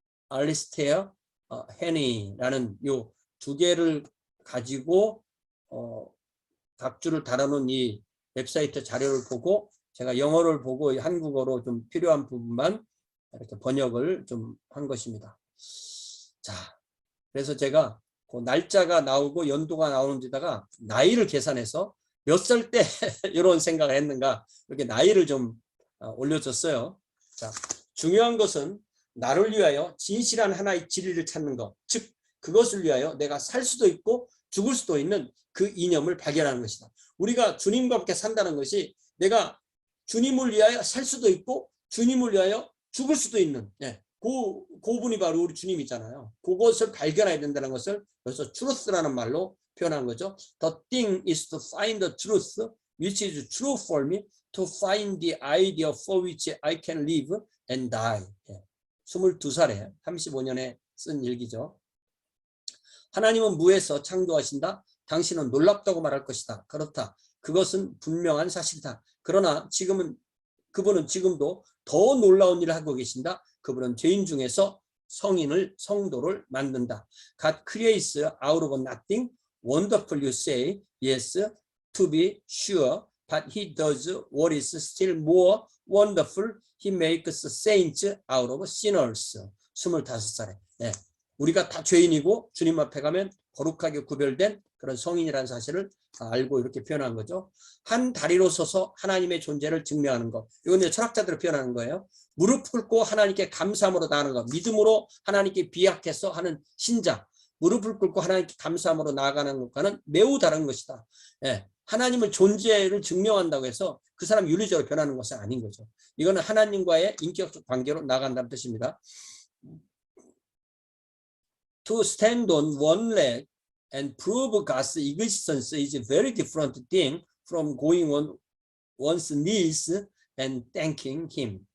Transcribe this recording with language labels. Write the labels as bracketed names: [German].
[Korean] Alistair Heney라는 요 두 개를 가지고 각주를 달아놓은 이 웹사이트 자료를 보고 제가 영어를 보고 한국어로 좀 필요한 부분만 이렇게 번역을 좀 한 것입니다. 자, 그래서 제가 그 날짜가 나오고 연도가 나오는 데다가 나이를 계산해서 몇 살 때 이런 생각을 했는가 이렇게 나이를 좀 올려줬어요. 자, 중요한 것은 나를 위하여 진실한 하나의 진리를 찾는 것, 즉 그것을 위하여 내가 살 수도 있고 죽을 수도 있는 그 이념을 발견하는 것이다. 우리가 주님과 함께 산다는 것이 내가 주님을 위하여 살 수도 있고 주님을 위하여 죽을 수도 있는 그분이 바로 우리 주님이잖아요. 그것을 발견해야 된다는 것을 그래서 truth라는 말로 표현한 거죠. [English] The thing is to find the truth which is true for me to find the idea for which I can live and die. [Korean] 22살에 35년에 쓴 일기죠. 하나님은 무에서 창조하신다. 당신은 놀랍다고 말할 것이다. 그렇다. 그것은 분명한 사실이다. 그러나 그분은 지금도 더 놀라운 일을 하고 계신다. 그분은 죄인 중에서 성도를 만든다. [English] God creates out of nothing. Wonderful you say. Yes, to be sure. But he does what is still more wonderful. He makes saints out of sinners. [Korean] 25살에. 네. 우리가 다 죄인이고 주님 앞에 가면 거룩하게 구별된 그런 성인이라는 사실을 알고 이렇게 표현한 거죠. 한 다리로 서서 하나님의 존재를 증명하는 것. 이건 이제 철학자들을 표현하는 거예요. 무릎 꿇고 하나님께 감사함으로 나아가는 것. 믿음으로 하나님께 비약해서 하는 신자. 무릎을 꿇고 하나님께 감사함으로 나아가는 것과는 매우 다른 것이다. 예. 하나님을 존재를 증명한다고 해서 그 사람 윤리적으로 변하는 것은 아닌 거죠. 이거는 하나님과의 인격적 관계로 나아간다는 뜻입니다. [English] To stand on one leg and prove God's existence is a very different thing from going on one's knees and thanking Him.